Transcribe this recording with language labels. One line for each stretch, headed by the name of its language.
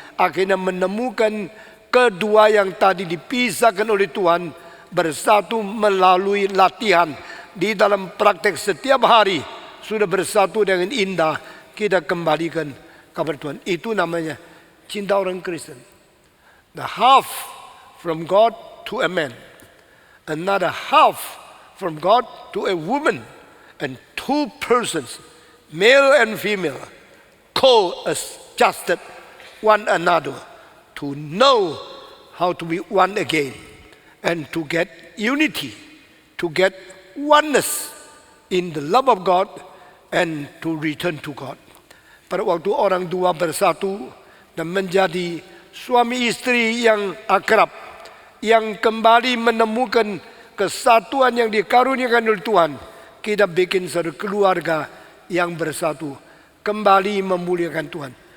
Indonesian: Akhirnya menemukan kedua yang tadi dipisahkan oleh Tuhan bersatu melalui latihan di dalam praktek setiap hari sudah bersatu dengan indah, kita kembalikan kepada Tuhan. Itu namanya cinta orang Kristen.
English: The half from God to a man, another half from God to a woman, and two persons, male and female, co-adjusted one another to know how to be one again and to get unity, to get oneness in the love of God and to return to God.
Indonesian: Pada waktu orang dua bersatu dan menjadi suami istri yang akrab, yang kembali menemukan kesatuan yang dikaruniakan oleh Tuhan, kita bikin satu keluarga yang bersatu, kembali memuliakan Tuhan.